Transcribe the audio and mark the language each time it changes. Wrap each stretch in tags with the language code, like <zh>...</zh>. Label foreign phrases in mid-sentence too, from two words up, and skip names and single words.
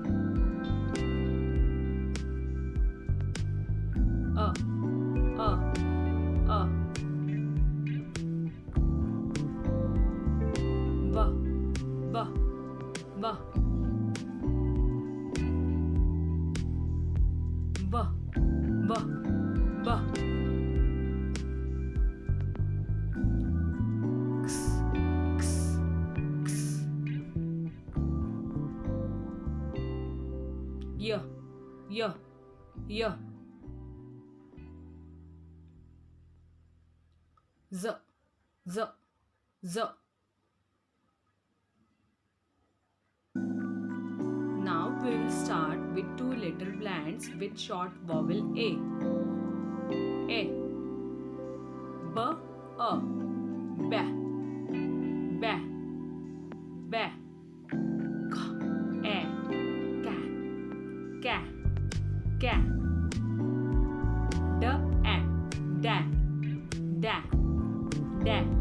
<en>A, A, A. B, B, B. B, B, B. X, X, X. Y, Y, Y. Z, Z, Z. Now we will start with two-letter blends with short vowel A. A, B, A. Ba, ba, ba. K, E, ka, ka, ka. D, E, da, da, da.</en>